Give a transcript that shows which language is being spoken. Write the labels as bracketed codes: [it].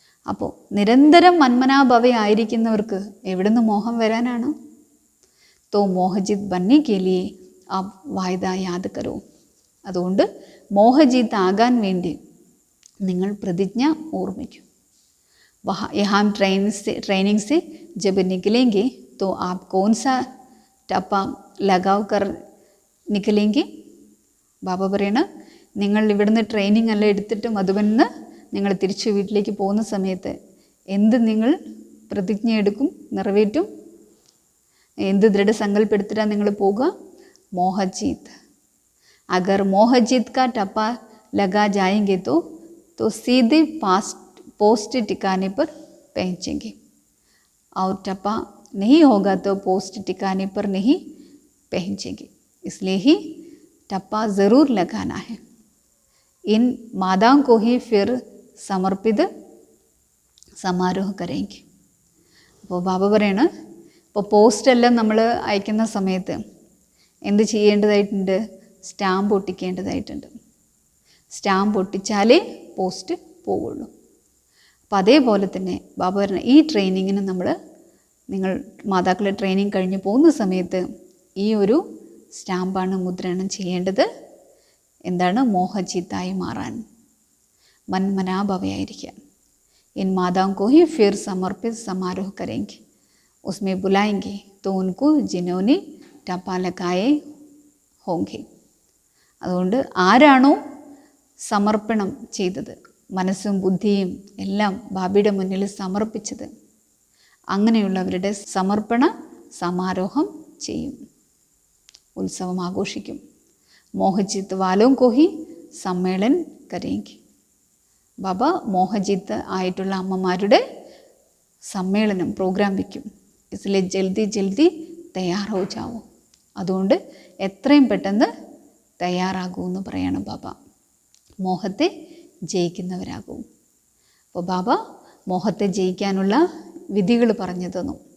[ml] അപ്പോൾ നിരന്തരം മന്മനാഭവയായിരിക്കുന്നവർക്ക് എവിടുന്ന് മോഹം വരാനാണ്. [hi] തോ മോഹജിത് ബന്നി കെ ലിയേ ആപ് വായ്ദ യാദ് കരോ. [ml] അതുകൊണ്ട് മോഹജിത്ത് ആകാൻ വേണ്ടി നിങ്ങൾ പ്രതിജ്ഞ ഓർമ്മിക്കും. [hi] यहाँ ट्रेनिंग से जब निकलेंगे तो आप कौन सा टप्पा लगाव कर निकलेंगे. [ml] ബാബ പറയണ, നിങ്ങൾ ഇവിടുന്ന് ട്രെയിനിങ് എല്ലാം എടുത്തിട്ട് മധുബനിൽ നിങ്ങൾ തിരിച്ച് വീട്ടിലേക്ക് പോകുന്ന സമയത്ത് എന്ത് നിങ്ങൾ പ്രതിജ്ഞ എടുക്കും, നിറവേറ്റും, എന്ത് ദൃഢസങ്കല്പം എടുത്തിട്ടാണ് നിങ്ങൾ പോകുക. മോഹജീത്ത്. [hi] अगर मोहजीत का टप्पा लगा जाएंगे तो सीधे पोस्ट ठिकाने पर पहुँचेंगे. और टप्पा नहीं होगा तो पोस्ट ठिकाने पर नहीं पहुँचेंगे, इसलिए ही टप्पा ज़रूर लगाना है. इन माताओं को ही फिर സമർപ്പിത് സമാരോഹം കരേങ്കി. [ml] അപ്പോൾ ബാബ പറയണ ഇപ്പോൾ പോസ്റ്റെല്ലാം നമ്മൾ അയക്കുന്ന സമയത്ത് എന്ത് ചെയ്യേണ്ടതായിട്ടുണ്ട്? സ്റ്റാമ്പ് ഒട്ടിക്കേണ്ടതായിട്ടുണ്ട്. സ്റ്റാമ്പ് ഒട്ടിച്ചാലേ പോസ്റ്റ് പോവുള്ളൂ. അപ്പോൾ അതേപോലെ തന്നെ ബാബ പറഞ്ഞ ഈ ട്രെയിനിങ്ങിന് നിങ്ങൾ മാതാക്കളെ ട്രെയിനിങ് കഴിഞ്ഞ് പോകുന്ന സമയത്ത് ഈ ഒരു സ്റ്റാമ്പാണ് മുദ്രണം ചെയ്യേണ്ടത്. എന്താണ്? മോഹജിത്തായി മാറാൻ, मनमनाभवयाയിരിക്കാൻ. [hi] इन माताओं को ही फिर समर्पित समारोह करेंगे, उसमें बुलाएंगे तो उनको जिन्होंने टप्पा लगाए होंगे. [ml] അതുകൊണ്ട് ആരാണോ സമർപ്പണം ചെയ്തത്, മനസ്സും ബുദ്ധിയും എല്ലാം ബാബയുടെ മുന്നിൽ സമർപ്പിച്ചത്, അങ്ങനെയുള്ളവരുടെ സമർപ്പണ സമാരോഹം ചെയ്യും, ഉത്സവം ആഘോഷിക്കും. [hi] മോഹജിത്ത് വാലോം को ही सम्मेलन करेंगे. [ml] ബാബ മോഹജിത്ത് ആയിട്ടുള്ള അമ്മമാരുടെ സമ്മേളനം പ്രോഗ്രാം വയ്ക്കും. ഇതിലെ [hi] ജൽദി ജൽദി തയ്യാറോ ജാവോ, [ml] അതുകൊണ്ട് എത്രയും പെട്ടെന്ന് തയ്യാറാകൂ എന്ന് പറയണം ബാബ. മോഹത്തെ ജയിക്കുന്നവരാകൂ. അപ്പോൾ ബാബ മോഹത്തെ ജയിക്കാനുള്ള വിധികൾ പറഞ്ഞു തന്നു.